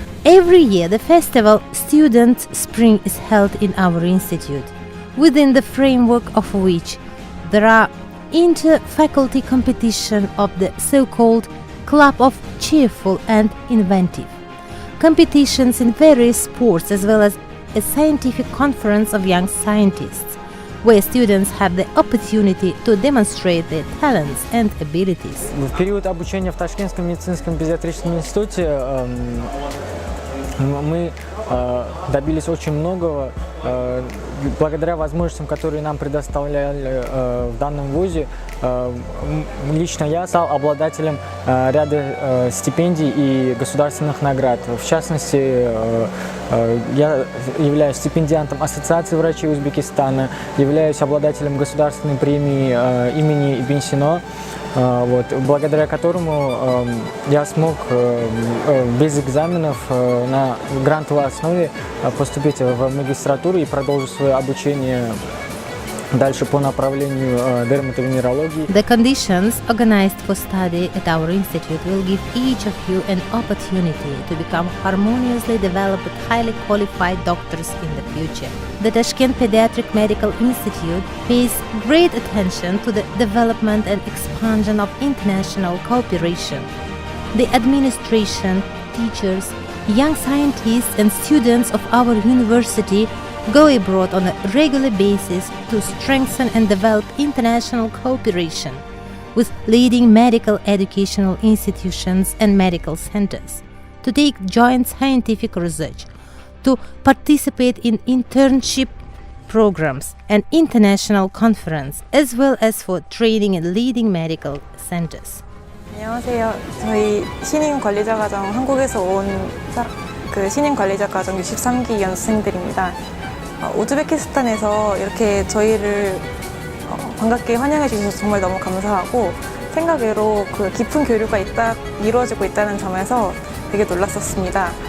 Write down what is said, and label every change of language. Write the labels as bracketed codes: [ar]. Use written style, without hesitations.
[en] Every year, the festival Student Spring is held in our institute, within the framework of which there are inter-faculty competition of the so-called Club of Cheerful and Inventive, competitions in various sports as well as a scientific conference of young scientists, where students have the opportunity to demonstrate their talents and abilities. [ru] В период обучения в Ташкентском медицинском педиатрическом институте мы добились очень многого благодаря возможностям, которые нам предоставляли в данном вузе. Лично я стал обладателем ряда стипендий и государственных наград. В частности, я являюсь стипендиантом Ассоциации врачей Узбекистана, являюсь обладателем государственной премии имени Ибн Сино, благодаря которому я смог без экзаменов на грантовой основе поступить в магистратуру и продолжить свое обучение дальше по направлению дерматовенерологии. [en] The conditions organized for study at our institute will give each of you an opportunity to become harmoniously developed, highly qualified doctors in the future. The Tashkent Pediatric Medical Institute pays great attention to the development and expansion of international cooperation. The administration, teachers, young scientists and students of our university go abroad on a regular basis to strengthen and develop international cooperation with leading medical educational institutions and medical centers, to take joint scientific research, to participate in internship programs and international conference, as well as for training in leading medical centers. [ko] 안녕하세요. 저희 신임 관리자 과정 한국에서 온 신임 관리자 과정 63기 연수생들입니다. 우즈베키스탄에서 이렇게 저희를 반갑게 환영해 주셔서 정말 너무 감사하고 생각외로 그 깊은 교류가 이루어지고 있다는 점에서 되게 놀랐었습니다.